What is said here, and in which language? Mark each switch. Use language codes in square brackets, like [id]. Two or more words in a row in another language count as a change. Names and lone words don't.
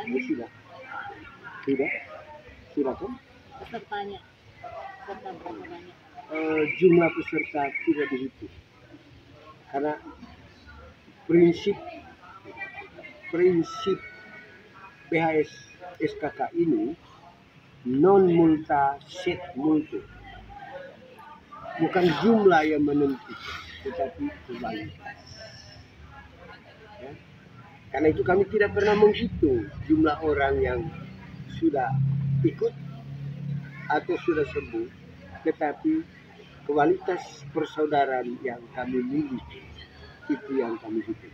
[id] Ini sudah kan? pesertanya serta berapa banyak? Jumlah peserta tidak dihitung karena prinsip BHS SKK ini [la] non multa sed multo, [id] bukan jumlah yang menentukan tetapi kualitas, ya. Karena itu kami tidak pernah menghitung jumlah orang yang sudah ikut atau sudah sembuh, tetapi kualitas persaudaraan yang kami miliki itu yang kami hidup.